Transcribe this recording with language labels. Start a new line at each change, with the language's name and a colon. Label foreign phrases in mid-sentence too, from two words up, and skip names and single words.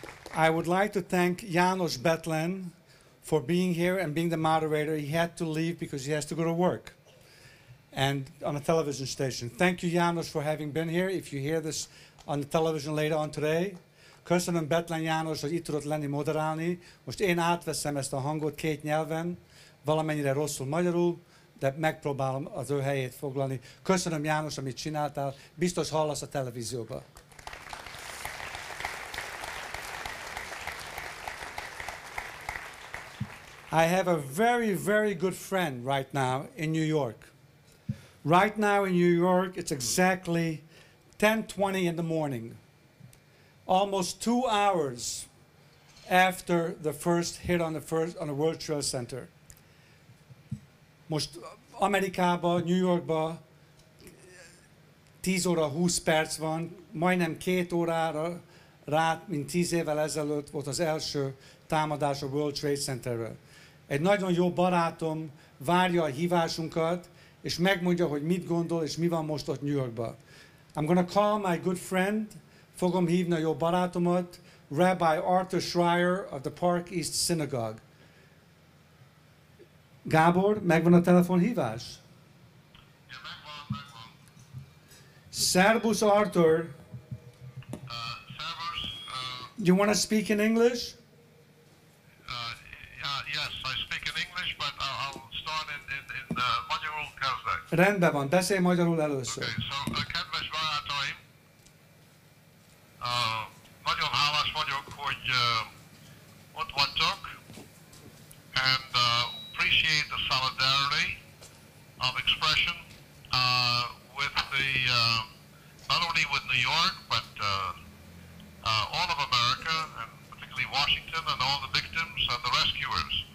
English: I would like to thank János Betlen for being here and being the moderator. He had to leave because he has to go to work and on a television station. Thank you, János, for having been here. If you hear this on the television later on today.
Hungarian: Köszönöm Betlen János, hogy itt tudott lenni moderálni. Most én átveszem ezt a hangot két nyelven, valamennyire rosszul magyarul, de megpróbálom az ő helyét foglalni. Köszönöm, János, amit csináltál. Biztos hallasz a televízióba.
English: I have a very, very good friend right now in New York. Right now in New York, it's exactly 10:20 in the morning. Almost 2 hours after the first hit on the World Trade Center.
Hungarian: Most Amerikában, New Yorkban 10 óra 20 perc van, majdnem 2 órára rá, mint 10 évvel ezelőtt volt az első támadás a World Trade Centerről. Egy nagyon jó barátom várja a hívásunkat, és megmondja, hogy mit gondol, és mi van most ott New Yorkban.
English: I'm going to call my good friend,
Hungarian: fogom hívni a jó barátomat, Rabbi Artúr Schreier
English: of the
Hungarian: Park East Synagogue. Gábor, megvan a telefonhívás? Ja, megvan. Servus, Artúr. Servus.
English: You want to speak in English? Yes, I speak in English, but I'll start in
Hungarian: magyarul kezdek. Rendben van, beszélj magyarul először.
English: Okay, so,
Hungarian: kedves barátaim, nagyon hálás vagyok, hogy ott vagytok,
English: and appreciate the solidarity of expression with the, not only with New York, but all of America, and particularly Washington, and all the victims and the rescuers.